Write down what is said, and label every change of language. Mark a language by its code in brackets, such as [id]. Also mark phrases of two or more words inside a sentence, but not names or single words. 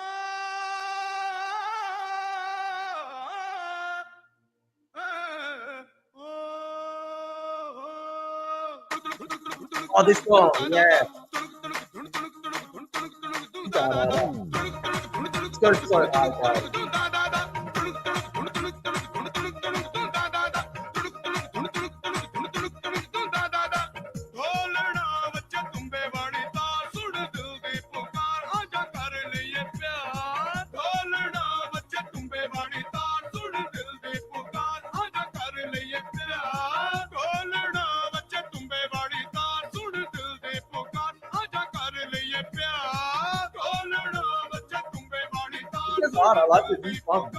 [en] Oh, this song, yeah. It's so hard, guys. [pa] ਢੋਲਣਾ ਬੱਚੇ ਤੁੰਬੇ ਵਾਲੀ ਤਾਲ ਸੁਣ ਦਿਲ ਦੀ ਪੁਕਾਰ ਆਜਾ ਕਰ ਲਈਏ ਪਿਆਰ ਢੋਲਣਾ ਬੱਚੇ ਤੁੰਬੇ ਵਾਲੀ ਤਾਲ ਸੁਣ ਦਿਲ ਦੀ ਪੁਕਾਰ ਆਜਾ ਕਰ ਲਈਏ ਪਿਆਰ ਢੋਲਣਾ ਬੱਚੇ ਤੁੰਬੇ ਵਾਲੀ ਤਾਲ ਸੁਣ ਦਿਲ ਦੀ ਪੁਕਾਰ ਆਜਾ ਕਰ ਲਈਏ ਪਿਆਰ ਢੋਲਣਾ ਬੱਚੇ ਤੁੰਬੇ ਵਾਲੀ ਤਾਲ [en] It's hard, I like it, it's fun.